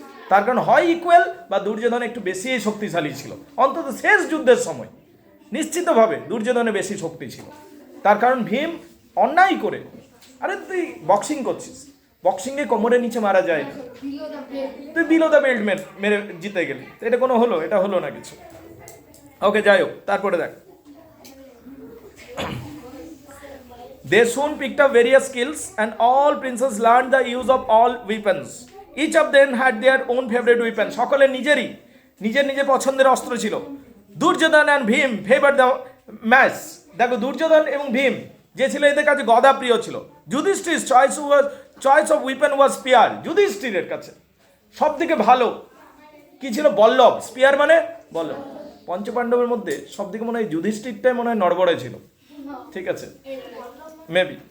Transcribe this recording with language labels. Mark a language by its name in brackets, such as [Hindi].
[Bangla] তার কারণ হয় ইকুয়াল বা দুর্যোধন একটু বেশি শক্তিশালী ছিল, অন্তত শেষ যুদ্ধের সময় নিশ্চিতভাবে দুর্যোধনে বেশি শক্তি ছিল। তার কারণ ভীম অন্যায় করে, আরে তুই বক্সিং করছিস, বক্সিংয়ে কোমরের নিচে মারা যায় না, তুই বিলো দ্য বেল্ট মেরে জিতে গেলি, এটা কোনো হলো? এটা হলো না কিছু। ওকে, যাই হোক, তারপরে দেখ, [English] they soon picked up various skills and all princes learned the use of all weapons. Each of them had their own favorite weapon. [Bangla] সকলের নিজের পছন্দের অস্ত্র ছিল। [English] Duryodhan and Bhim favour the match. [Bangla] দেখো দুর্যোধন এবং ভীম যে ছিল এদের কাছে গদা প্রিয় ছিল। [English] Yudhishthir choice of weapon was spear. [Bangla] যুধিষ্ঠিরের কাছে সব থেকে ভালো কি ছিল? বল্লভ। স্পিয়ার মানে বল্লভ। পঞ্চপাণ্ডবের মধ্যে সব থেকে মনে হয় যুধিষ্ঠিরটাই মনে হয় নড়বড়ে ছিল, ঠিক আছে, মেবি।